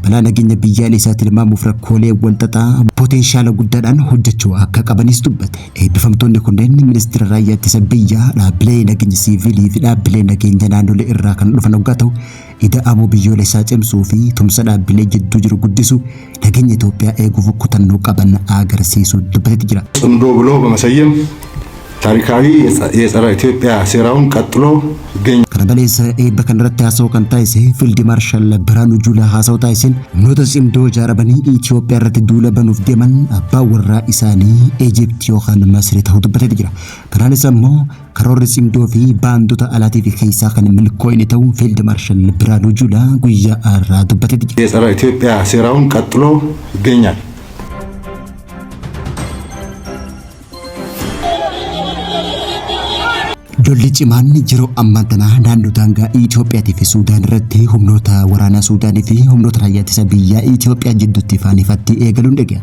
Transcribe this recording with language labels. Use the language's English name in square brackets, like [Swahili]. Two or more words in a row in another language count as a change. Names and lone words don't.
[Oromo] Balaa nageenya biyyaalessaa tilmaamuuf rakkoolee walxaxaa potenshaala guddaadhaan hojjechuu akka qabanis dubbate. Eebbifamtoonni kunneen ministeera raayyaa ittisa biyyaa dhaabbilee nageenya siivilii fi dhaabbilee nageenya naannolee irraa kan dhufan hoggaa ta'u ida'amuu biyyoolessaa cimsuu fi tumsa dhaabbilee jidduu jiru guddisu nageenya Itoophiyaa eeguuf kutannoo qaban agarsiisuu dubbatetti jira. [Amharic] ጽምዶ ብሎ በመሰየም ታሪካዊ የጸረ ኢትዮጵያ ሴራውን ቀጥሎ ይገኛል። [Oromo] kana malees eebba kanarratti haasa'uu kan taasise Fiild Maarshaal Biraanuu Juulaa haasa'uu taasiseen humnoota cimdoo ijaaramanii Itoophiyaa irratti duula banuuf deeman abbaa warraa isaanii Ijiptii yookaan Masrii ta'uu dubbatetti jira. Kanaanis ammoo karoorri cimdoo fi baandota alaatii fi keessaa kan milkoo'ine ta'uu Fiild Maarshaal Biraanuu Juulaa guyyaa irraa dubbatetti jira. [Amharic] የጸረ ኢትዮጵያ ሴራውን ቀጥሎ ይገኛል። [Oromo] Lolli cimaan yeroo ammaa kana naannoo daangaa Itoophiyaatii fi Suudaan irratti humnoota waraanaa Suudaanii fi humnoota raayyaa ittisa biyyaa Itoophiyaa jidduutti ifatti eegaluun dhaga'e.